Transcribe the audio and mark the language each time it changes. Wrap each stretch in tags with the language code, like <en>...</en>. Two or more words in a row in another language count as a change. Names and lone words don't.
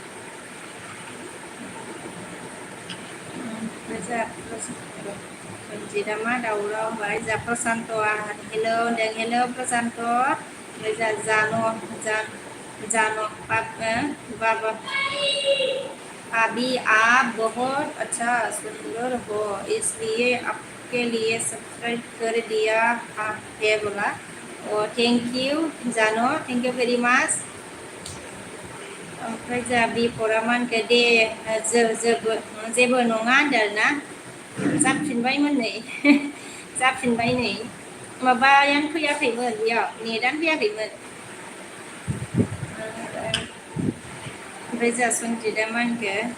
<brx>सन्जितआ मा दावराव ओमफ्राय जा प्रसान्तआ हेलौ होनदों हेलौ प्रसान्त ओमफ्राय जा जानो बाबा</brx> <hi>अभी आप बहुत अच्छा सुंदर हो इसलिए आपके लिए सब्सक्राइब कर दिया है बोला</hi> <en>thank you</en> <brx>जानो</brx> <en>thank you very much</en> <brx>ओमफ्राय जा बिफोरा मा होनखो दे जेबो नङा होनदों ना जाफिनबायमोन नै जाफिनबाय नै माबायानो फैयाखैमोन बेयाव नेटानो फैयाखैमोन ओमफ्राय जा सन्जितआ मा होनखो</brx>